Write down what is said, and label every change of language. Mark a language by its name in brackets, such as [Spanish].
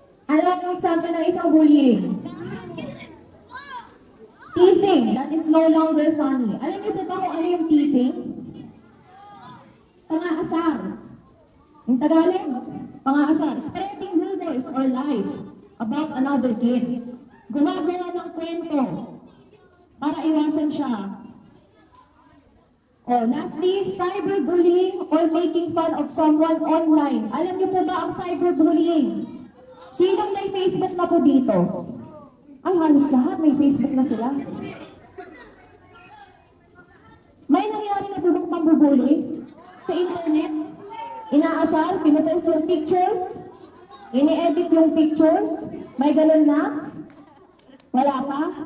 [Filipino] Ano ang example ng isang bullying? [English] Teasing, that is no longer funny. [Filipino] Alam niyo po ba kung ano yung teasing? Pangaasar. Yung Tagalog, pangaasar. [English] Spreading rumors or lies about another kid. [Filipino] Gumagawa ng kwento para iwasan siya. [English] O, lastly, cyberbullying or making fun of someone online. [Filipino] Alam niyo po ba ang cyberbullying? Sinong may Facebook na po dito? Ay, halos lahat may Facebook na sila. May nangyari na po bang pambubully sa internet? Inaasar, pinupost yung pictures, ini-edit yung pictures, may ganun na? Wala pa?